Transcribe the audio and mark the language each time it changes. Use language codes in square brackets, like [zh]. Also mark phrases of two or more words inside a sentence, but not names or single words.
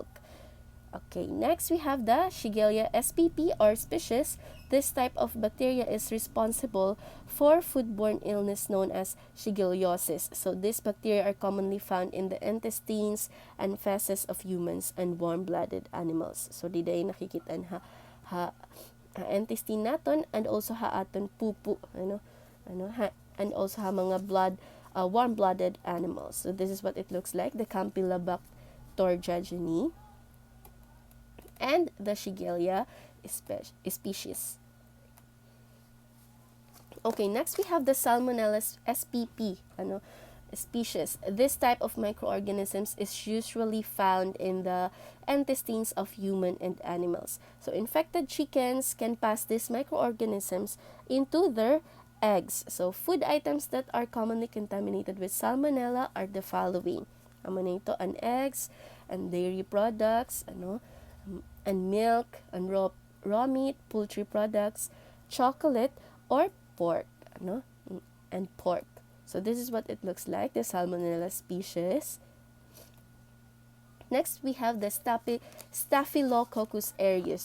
[en] Okay, next we have the Shigella spp or species. This type of bacteria is responsible for foodborne illness known as shigellosis. So these bacteria are commonly found in the intestines and feces of humans and warm-blooded animals. [war] So di day nakikita ha intestine naton [en] and also [war] ha aton pupu [en] and also [war] ha mga [en] warm-blooded animals. So this is what it looks like, the Campylobacter geogeny and the Shigella species. Okay, next we have the Salmonella spp species. This type of microorganisms is usually found in the intestines of human and animals. So infected chickens can pass these microorganisms into their eggs. So food items that are commonly contaminated with Salmonella are the following. [tl] Ito ang [en] eggs and dairy products, and milk, and raw meat, poultry products, chocolate, or pork, and pork. So this is what it looks like, the Salmonella species. Next, we have the Staphylococcus aureus.